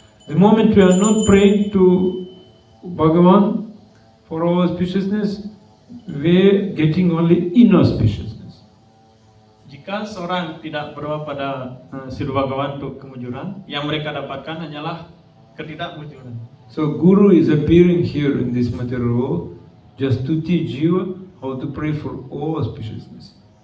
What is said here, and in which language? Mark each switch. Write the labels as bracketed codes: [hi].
[en] The moment we are not praying to Bhagavan for all auspiciousness, we are getting only inauspiciousness. [id] Jika seorang tidak berdoa pada Sri Bhagavan untuk kemujuran, yang mereka dapatkan hanyalah ketidakmujuran. [en] So Guru is appearing here in this material world just to teach Jiva how to pray for all auspiciousness.